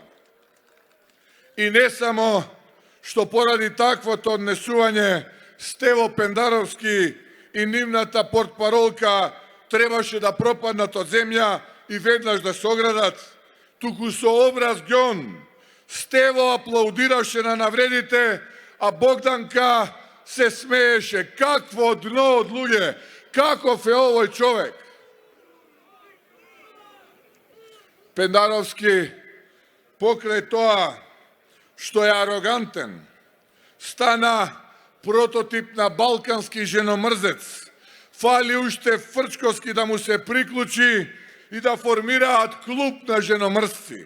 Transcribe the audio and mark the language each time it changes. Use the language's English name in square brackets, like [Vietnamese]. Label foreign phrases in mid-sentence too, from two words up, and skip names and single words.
[Macedonian] И не само што поради таквото однесување Стево Пендаровски и нивната портпаролка требаше да пропаднат од земја и веднаш да се оградат, туку со образ ѓон Стево аплаудираше на навредите, а Богданка се смееше. Какво дно од људе, каков је овој човек. Пендаровски покрај тоа што је арогантен, стана прототип на балкански женомрзец, фали уште Фрчковски да му се приклучи и да формира клуб на женомрзци.